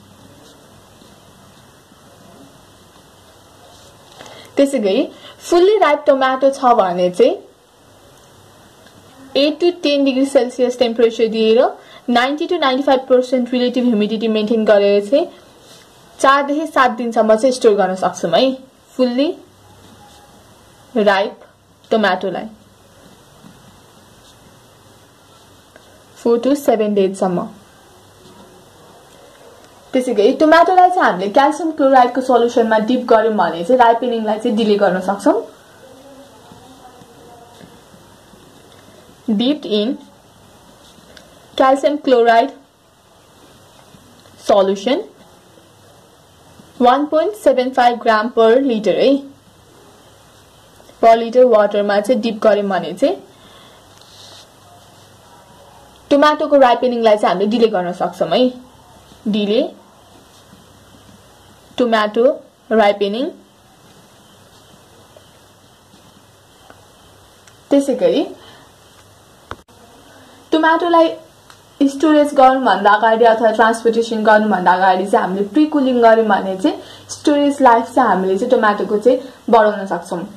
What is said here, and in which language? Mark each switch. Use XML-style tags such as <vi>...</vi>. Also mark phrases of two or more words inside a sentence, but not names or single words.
<ne>त्यसैगरी</ne> <en>fully ripe tomato</en> <ne>छ भने चाहिँ</ne> <en>8 to 10 degree celsius temperature</en> <ne>दिएर</ne> <en>90 to 95% relative humidity</en> <ne>मेन्टेन गरेर चाहिँ 4 देखि 7 दिनसम्म चाहिँ स्टोर गर्न सक्छौं है</ne> <en>fully ripe</en> <ne>टोमेटोलाई 4 to 7 डेजसम्म। त्यसैगरी टोमेटोलाई चाहिँ हामीले क्याल्सियम क्लोराइडको सोलुसनमा डिप गर्यौं भने चाहिँ राइपनिङलाई चाहिँ डिले गर्न सक्छौं।</ne> <en>dipped in calcium chloride solution 1.75 gram per liter</en> <ne>है</ne> <en>per liter</en> <ne>वाटरमा चाहिँ डिप गर्यौं भने चाहिँ टोमेटोको राइपनिङलाई चाहिँ हामीले डिले गर्न सक्छौं है।</ne> <en>delay tomato ripening.</en> <ne>त्यसैगरी टोमेटोलाई स्टोरेज गर्नुभन्दा अगाडि अथवा ट्रान्सपोर्टेसन गर्नुभन्दा अगाडि चाहिँ हामीले</ne> <en>pre cooling</en> <ne>गर्यौं भने चाहिँ</ne> <en>storage life</en> <ne>चाहिँ हामीले चाहिँ टोमेटोको चाहिँ बढाउन सक्छौं।</ne>